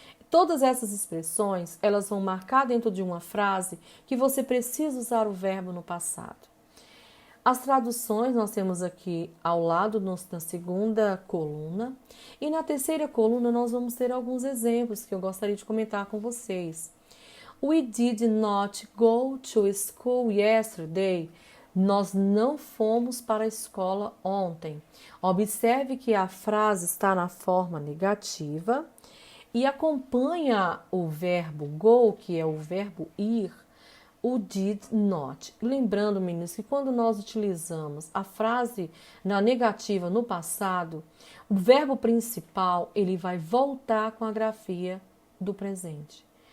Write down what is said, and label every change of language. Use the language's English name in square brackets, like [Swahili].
[Portuguese] Todas essas expressões, elas vão marcar dentro de uma frase que você precisa usar o verbo no passado. As traduções nós temos aqui ao lado na segunda coluna e na terceira coluna nós vamos ter alguns exemplos que eu gostaria de comentar com vocês. [English] We did not go to school yesterday. [Portuguese] Nós não fomos para a escola ontem. Observe que a frase está na forma negativa e acompanha o verbo go, que é o verbo ir, o [English] did not. [Portuguese] Lembrando, meninos, que quando nós utilizamos a frase na negativa no passado, o verbo principal ele vai voltar com a grafia do presente.